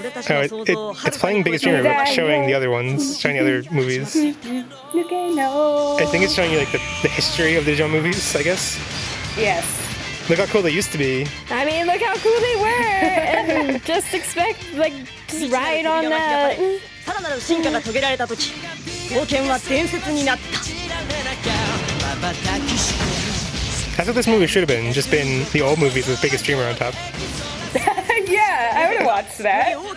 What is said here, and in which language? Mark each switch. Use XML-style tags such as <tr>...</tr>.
<en>Oh, it's playing Biggest Dreamer, but showing the other ones, showing the other movies. I think it's showing you like the history of the Digimon movies, I guess. Yes. Look how cool they used to be. I mean, look how cool they were! And just ride on that.</en> <ja>らなる進化が遂げられた時冒険は伝説になった</ja> <en>That's what this movie should have been. Just been the old movies with biggest streamer on top. Yeah, I would have watched that.</en>